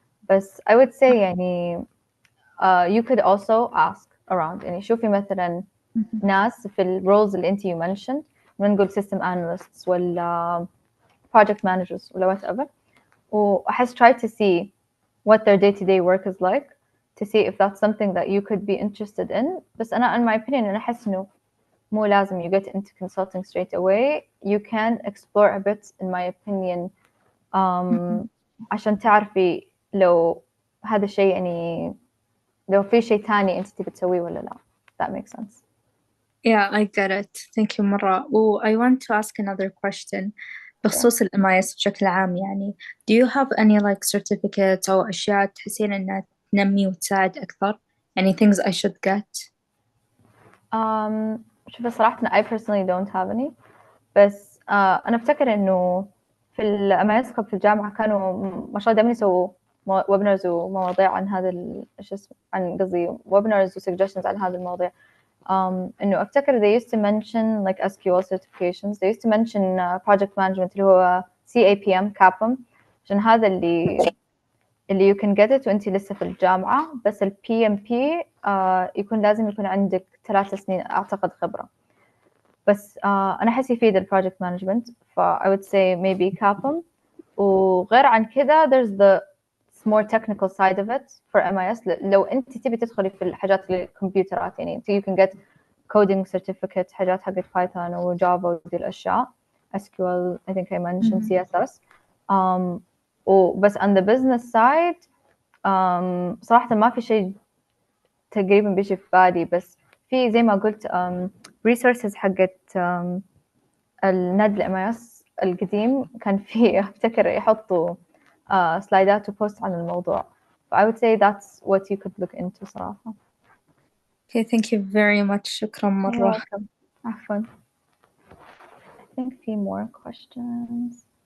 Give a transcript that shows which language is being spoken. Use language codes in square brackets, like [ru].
[ar] بس [en] I would say يعني you could also ask around [ar] يعني شوفي مثلا ناس في [en] الروles اللي انت you mentioned نقول system analysts ولا project managers ولا whatever [ar] وأحس [en] try to see what their day-to-day work is like to see if that's something that you could be interested in. [ar] بس أنا [en] in my opinion [ar] أنا أحس إنه مو لازم [en] you get into consulting straight away. You can explore a bit in my opinion [ar] عشان تعرفي لو هذا الشيء يعني لو في شيء تاني أنت تبي تسويه ولا لا. [en] That makes sense. Yeah, I get it. Thank you [ar] مرة. [en] I want to ask another question [ar] بخصوص ال [en] MIS [ar] بشكل عام يعني [en] do you have any like certificates [ar] أو أشياء تحسين إنها تنمي وتساعد أكثر يعني [en] things I should get؟ [ar] شوف صراحة [en] I personally don't have any [ar] بس أنا أفتكر إنه في الMIS Club في الجامعة كانوا ما شاء الله دائما يسووا webinars ومواضيع عن هذا عن قصدي [en] webinars suggestions [ar] عن هذه المواضيع. إنه أفتكر [en] they used to mention like SQL certifications. They used to mention project management [ar] اللي هو CAPM CAPM عشان هذا اللي [en] you can get it [ar] وأنتي لسه في الجامعة. بس ال PMP يكون لازم يكون عندك 3 سنين أعتقد خبرة. بس أنا أحس يفيد ال [en] project management ف I would say maybe CAPM. [ar] وغير عن كده [en] there's the more technical side of it for MIS. [ar] لو أنت تبي تدخلي في الحاجات الكمبيوترات يعني [en] you can get coding certificate [ar] حاجات حقت Python و Java ودي الأشياء SQL [en] I think I mentioned [ar] CSS وبس [en] on the business side [ar] صراحة ما في شيء تقريبا بيجي في بالي بس في زي ما قلت resources حقت الناد MIS القديم كان فيه أفتكر يحطوا سلايدات وبوست عن الموضوع. [en] I would say that's what you could look into [ar] صراحة. [en] Okay, thank you very much. [ar] شكرا مرة. عفوا. [en] I think a few more questions.